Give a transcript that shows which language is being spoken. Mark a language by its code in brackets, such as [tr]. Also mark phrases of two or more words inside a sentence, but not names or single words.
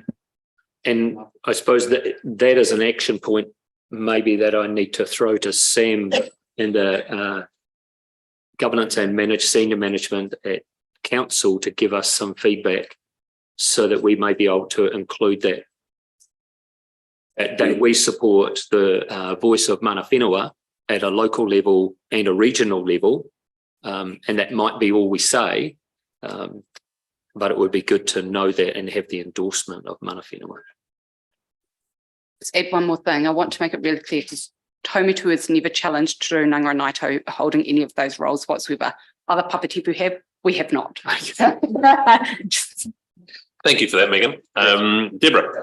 [en] And I suppose that is an action point maybe that I need to throw to Sam and the governance and senior management at council to give us some feedback so that we may be able to include that we support the voice of [mi] mana whenua [en] at a local level and a regional level, and that might be all we say, but it would be good to know that and have the endorsement of [mi] mana whenua. [en] Let's add one more thing. I want to make it really clear, because Taumitu has never challenged Te Reo Nangaranaita holding any of those roles whatsoever. Other papatipu have, we have not. Thank you for that, Megan. Deborah.